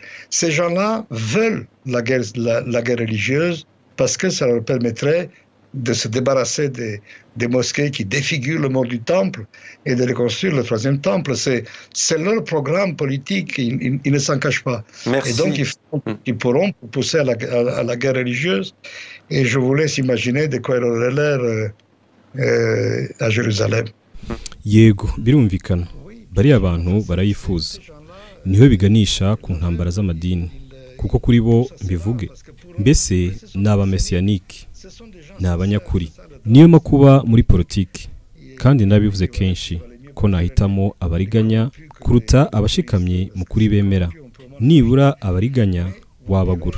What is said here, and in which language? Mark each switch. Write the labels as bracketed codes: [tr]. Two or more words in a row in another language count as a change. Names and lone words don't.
[fr] Ces gens-là veulent la guerre religieuse parce que ça leur permettrait de se débarrasser des mosquées qui défigurent le mont du temple et de reconstruire le troisième temple. C'est leur programme politique, ils ne s'en cachent pas. Merci. Et donc ils pourront pousser à la guerre religieuse. Et je vous laisse imaginer de quoi il aurait l'air à Jérusalem. [rw] yego birumvikana bariya bantu barayifuza niho biganisha ku ntambara z'amadini kuko kuri bo mbivuge mbese ni abamesiyanike ni abanyakuri niyo makuba muri politiki kandi nabivuze kenshi ko nahitamo abariganya kuruta abashikamye mu kuri bemera nibura abariganya wabagura